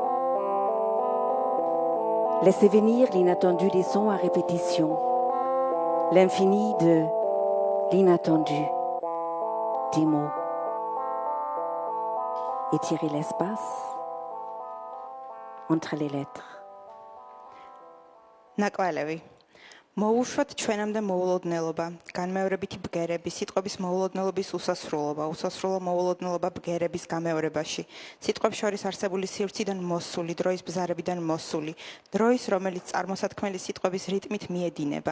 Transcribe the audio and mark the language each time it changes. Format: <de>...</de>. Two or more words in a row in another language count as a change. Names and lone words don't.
<fr>Laissez venir l'inattendu des sons à répétition, l'infini de l'inattendu des mots. Étirer l'espace entre les lettres.</fr> <ka>ნაკვალევი. მოუშვათ ჩვენამდე მოულოდნელობა, განმეორებითი ბგერები, სიტყვების მოულოდნელობის უსასრულობა, უსასრულო მოულოდნელობა ბგერების გამეორებაში, სიტყვებს შორის არსებული სივრციდან მოსული, დროის ბზარებიდან მოსული, დროის, რომელიც წარმოსათქმელი სიტყვების რიტმით მიედინება.</ka>